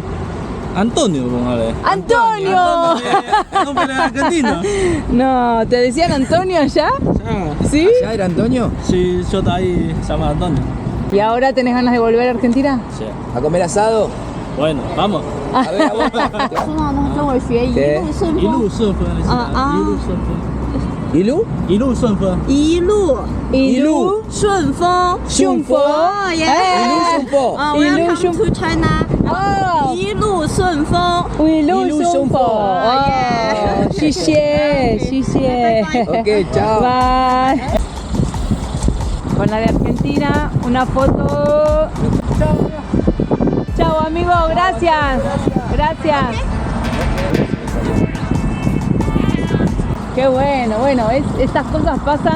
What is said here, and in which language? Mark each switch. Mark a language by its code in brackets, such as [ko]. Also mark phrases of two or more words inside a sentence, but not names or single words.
[es] Antonio, póngale. ¡Antonio! ¿Nombre argentino? No, ¿te decían Antonio allá? ¿Sí? ¿Ya era Antonio? Sí, yo de ahí se llama Antonio. ¿Y ahora tenés ganas de volver a Argentina? Sí. ¿A comer asado? Bueno, vamos. A ver, a vos. [zh] 一路顺风，一路一路顺风。一路顺风，顺风耶！一路顺风。 [en] Welcome to China。 [zh] 一路顺风，一路顺风。谢谢。 [es] Ok, chao. Bye. Con la de Argentina, una foto. Chao, amigo, gracias. Qué bueno, estas cosas pasan.